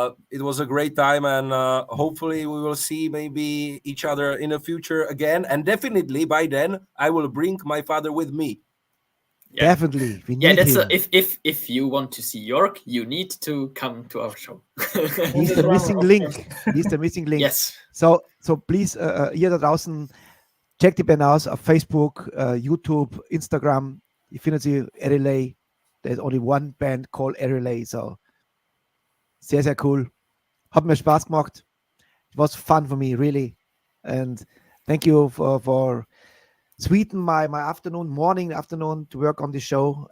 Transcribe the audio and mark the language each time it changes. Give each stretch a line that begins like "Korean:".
English: It was a great time, and hopefully we will see maybe each other in the future again. And definitely by then, I will bring my father with me. Yeah. Definitely, we need Yeah, that's him. if you want to see York, you need to come to our show. He's the missing link. He's the missing link. Yes. So please,
German: ihr da draußen, checkt die Band aus auf Facebook, YouTube, Instagram. Ihr findet sie, Ereley.
English: There's only one band called Ereley,
German: so sehr, sehr cool. Hat mir Spaß gemacht.
English: It was fun for me, really. And thank you for sweeten my morning, afternoon to work on the show.